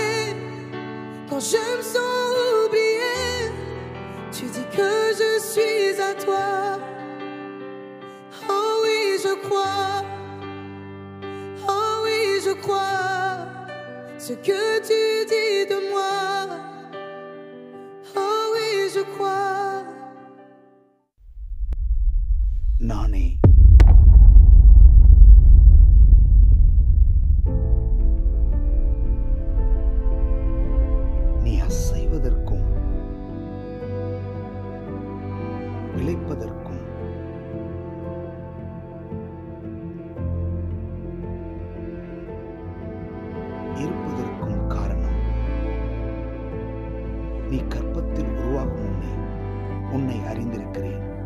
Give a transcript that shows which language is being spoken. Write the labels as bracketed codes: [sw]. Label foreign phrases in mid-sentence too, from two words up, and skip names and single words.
[fr] Quand je me sens oublié, tu dis que je suis à toi. Oh oui, je crois. Oh oui, je crois ce que tu dis de moi. Je crois. [ta] நானே நீ அசைவதற்கும் விளைப்பதற்கும் இருப்பதற்கும் காரணம் நீ கர்ப்பத்தில் உருவாகும் முன்னே உன்னை அறிந்திருக்கிறேன்.